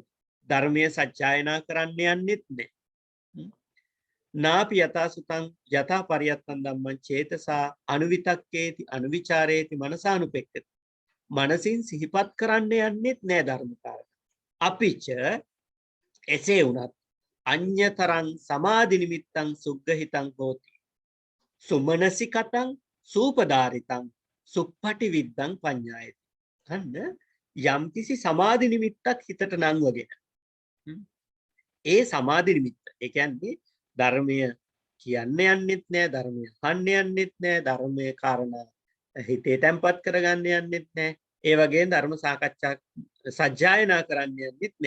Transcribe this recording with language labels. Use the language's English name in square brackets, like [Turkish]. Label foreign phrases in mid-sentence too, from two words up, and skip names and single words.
[Sinhala] ධර්මයේ සජ්ජායනා කරන්න යන්නෙත් නැහැ. [Pali] නාපි යතා සුතං යතා පරියත්තං ධම්මං චේතසා අනුවිතක්කේති අනුවිචාරේති මනසානුපෙක්ඛති. [Sinhala] මනසින් සිහිපත් කරන්න යන්නෙත් නැහැ ධර්ම කාරණා. [Pali] අපිච [Sinhala] එසේ වුණත් [Pali] අඤ්‍යතරං සමාධි නිමිත්තං සුග්ගහිතං හෝති. සුමනසිකතං සූපදාරිතං සුප්පටි විද්දං පඤ්ඤායති. [Sinhala] අන්න යම්කිසි සමාධි නිමිත්තක් හිතට නංවගෙන ඒ සමාධි නිමිත්ත, ඒ කියන්නේ ධර්මය කියන්න යන්නෙත් නෑ, ධර්මය අහන්න යන්නෙත් නෑ, ධර්මයේ කාරණා හිතේ තැම්පත් කරගන්න යන්නෙත් නෑ, ඒ වගේ ධර්ම සාකච්ඡා සජ්ජායනා කරන්න යන්නෙත් නෑ.